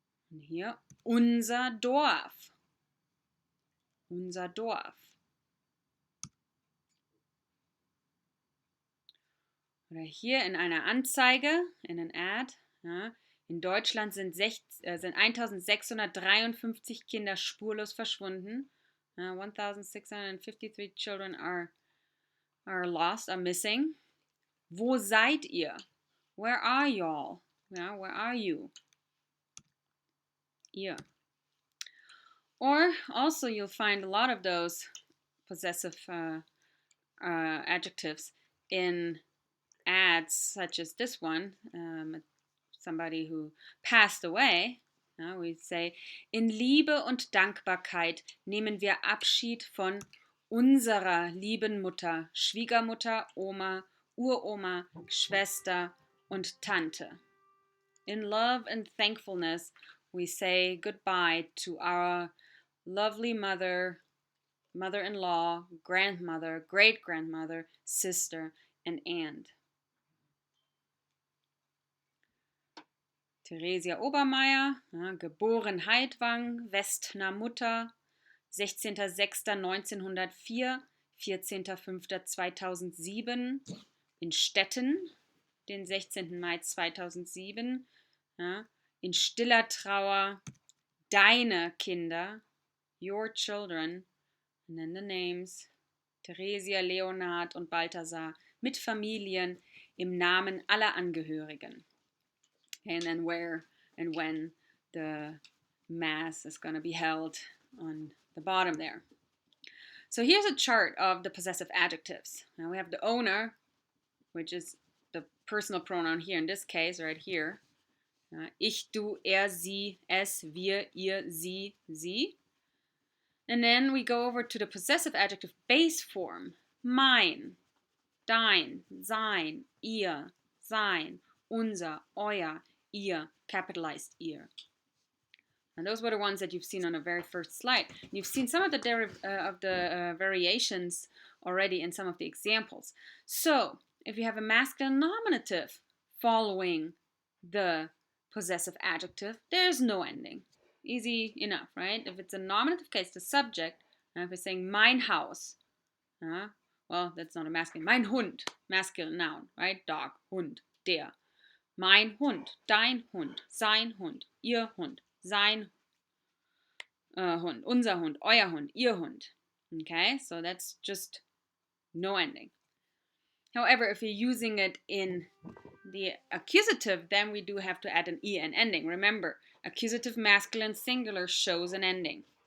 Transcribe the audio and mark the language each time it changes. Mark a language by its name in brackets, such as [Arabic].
[German] Und hier unser Dorf. Unser Dorf. Oder hier in einer Anzeige, [English] in an Ad. [German] Ja, in Deutschland sind 1653 Kinder spurlos verschwunden. [English] 1653 children are lost, are missing. [German] Wo seid ihr? [English] Where are y'all? Yeah, where are you? [German] Ihr. [English] Or also you'll find a lot of those possessive adjectives in ads such as this one, somebody who passed away. We say, [German] in Liebe und Dankbarkeit nehmen wir Abschied von unserer lieben Mutter, Schwiegermutter, Oma, Uroma, Schwester und Tante. [English] In love and thankfulness, we say goodbye to our lovely mother, mother-in-law, grandmother, great-grandmother, sister, and aunt. [German] Theresia Obermeier, geboren Heidwang, Westner Mutter, 16.06.1904, 14.05.2007, in Stetten, den 16. Mai 2007, in stiller Trauer, deine Kinder, [English] your children, and then the names, [German] Theresia, Leonhard und Balthasar, mit Familien, im Namen aller Angehörigen. [English] And then where and when the mass is going to be held on the bottom there. So here's a chart of the possessive adjectives. Now we have the owner, which is the personal pronoun here in this case, right here. [German] Ich, du, er, sie, es, wir, ihr, sie, sie. [English] And then we go over to the possessive adjective base form. [German] Mein, dein, sein, ihr, sein, unser, euer, ihr, capitalized ihr. [English] And those were the ones that you've seen on the very first slide. You've seen some of the variations already in some of the examples. So, if you have a masculine nominative following the possessive adjective, there's no ending. Easy enough, right? If it's a nominative case, the subject, if we're saying mein Haus, well, that's not a masculine. Mein Hund, masculine noun, right? Dog, Hund, der. [German] Mein Hund, dein Hund, sein Hund, ihr Hund, sein Hund, unser Hund, euer Hund, ihr Hund. [English] Okay, so that's just no ending. However, if you're using it in the accusative, then we do have to add an en ending. Remember, accusative masculine singular shows an ending.